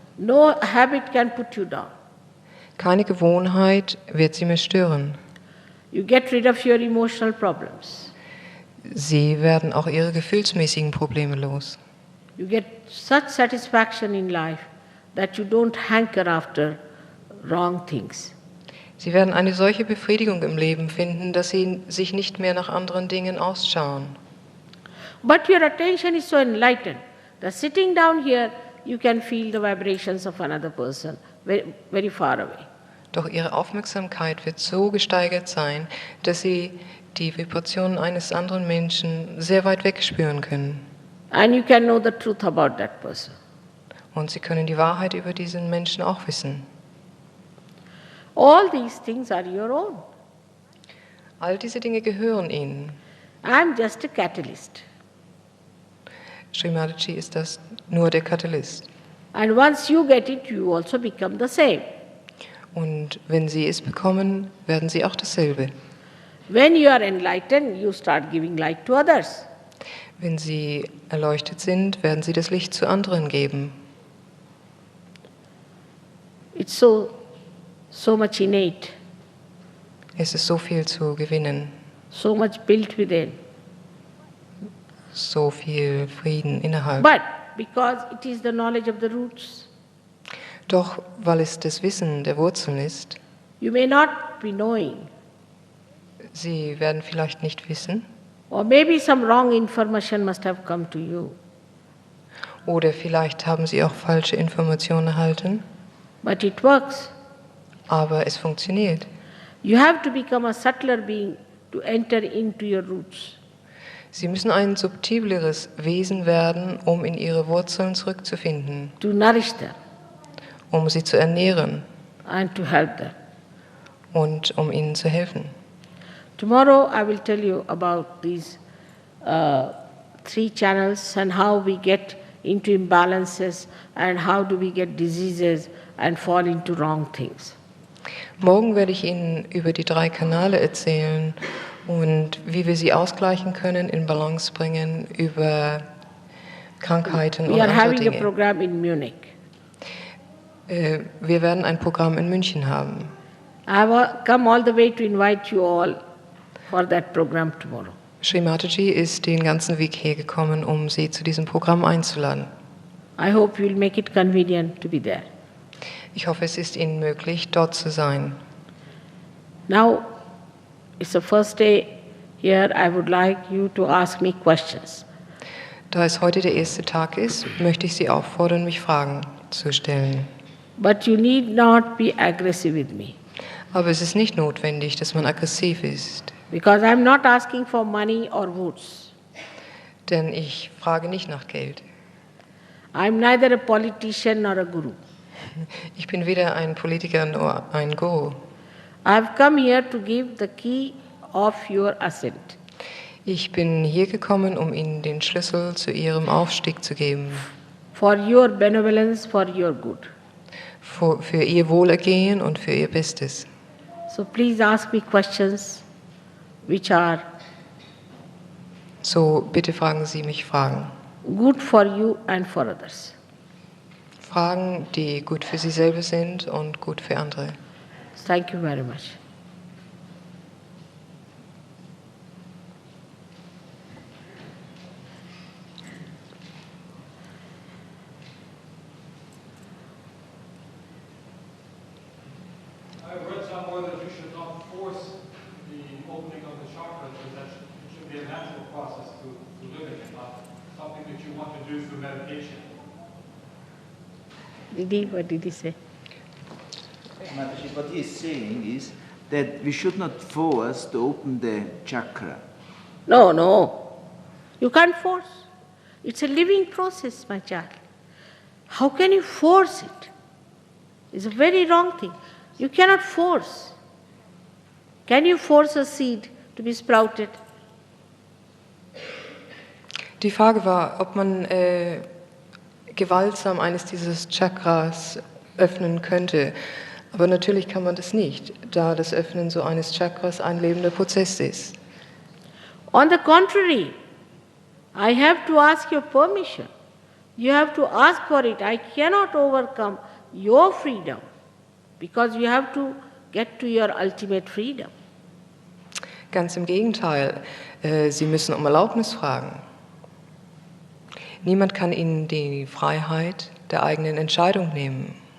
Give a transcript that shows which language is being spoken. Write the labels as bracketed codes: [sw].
[en] No habit can put you down. [de] Keine Gewohnheit wird sie mehr stören. [en] You get rid of your emotional problems. [de] Sie werden auch ihre gefühlsmäßigen Probleme los. [en] You get such satisfaction in life that you don't hanker after wrong things. [de] Sie werden eine solche Befriedigung im Leben finden, dass sie sich nicht mehr nach anderen Dingen ausschauen. [en] But your attention is so enlightened that sitting down here, you can feel the vibrations of another person very, very far away. [de] Doch ihre Aufmerksamkeit wird so gesteigert sein, dass sie die Vibrationen eines anderen Menschen sehr weit weg spüren können. [en] And you can know the truth about that person. [de] Und sie können die Wahrheit über diesen Menschen auch wissen. [en] All these things are your own. [de] All diese Dinge gehören ihnen. [en] I'm just a catalyst. [de] Srimataji ist das nur der Katalyst. [en] And once you get it, you also become the same. [de] Und wenn sie es bekommen, werden sie auch dasselbe. [en] When you are enlightened, you start giving light to others. [de] Wenn sie erleuchtet sind, werden sie das Licht zu anderen geben. [en] It's so much innate, [de] Es ist so viel zu gewinnen, [en] so much built within. [de] so viel Frieden innerhalb. [en] But because it is the knowledge of the roots, [de] Doch weil es das Wissen der Wurzeln ist, [en] you may not be knowing, [de] sie werden vielleicht nicht wissen, [en] or maybe some wrong information must have come to you. [de] oder vielleicht haben sie auch falsche Informationen erhalten, [en] But it works. [de] aber es funktioniert. [en] You have to become a subtler being to enter into your roots. [de] Sie müssen ein subtileres Wesen werden, um in ihre Wurzeln zurückzufinden, [en] To nourish them [de] um sie zu ernähren [en] and to help them. [de] und um ihnen zu helfen. [en] Tomorrow I will tell you about these 3 channels and how we get into imbalances and how do we get diseases and fall into wrong things. [de] Morgen werde ich Ihnen über die 3 Kanäle erzählen und wie wir sie ausgleichen können, in Balance bringen, über Krankheiten und [en] We are [de] andere [en] having a [de] Dinge. [en] program in Munich. [de] Wir werden ein Programm in München haben. [en] I have come all the way to invite you all for that program tomorrow. [de] Srimataji ist den ganzen Weg hergekommen, um Sie zu diesem Programm einzuladen. [en] I hope you will make it convenient to be there. [de] Ich hoffe, es ist Ihnen möglich, dort zu sein. [en] Now, it's the first day here. I would like you to ask me questions. [de] Da es heute der erste Tag ist, möchte ich Sie auffordern, mich Fragen zu stellen. [en] But you need not be aggressive with me [de] Aber es ist nicht notwendig, dass man aggressiv ist, [en] because I'm not asking for money or votes. [de] denn ich frage nicht nach Geld. [en] I'm neither a politician nor a guru. [de] Ich bin weder ein Politiker noch ein Guru. [en] I've come here to give the key of your ascent. [de] Ich bin hier gekommen, um Ihnen den Schlüssel zu Ihrem Aufstieg zu geben, [en] For your benevolence, for your good. [de] für Ihr Wohlergehen und für Ihr Bestes. [en] So please ask me questions which are [de] So bitte fragen Sie mich Fragen. [en] good for you and for others. [de] Fragen, die gut für Sie selber sind und gut für andere. [en] Thank you very much. I've read somewhere that you should not force the opening of the chakras, that it should be a natural process to living, not something that you want to do through meditation. What did he say? Mataji, what he is saying is that we should not force to open the chakra. No, no. You can't force. It's a living process, my child. How can you force it? It's a very wrong thing. You cannot force. Can you force a seed to be sprouted? [de] Die Frage war, ob man gewaltsam eines dieses Chakras öffnen könnte. Aber natürlich kann man das nicht, da das Öffnen so eines Chakras ein lebender Prozess ist. [en] On the contrary, I have to ask your permission. You have to ask for it. I cannot overcome your freedom because you have to get to your ultimate freedom. [de] Ganz im Gegenteil, Sie müssen um Erlaubnis fragen. Niemand kann Ihnen die Freiheit der eigenen Entscheidung nehmen.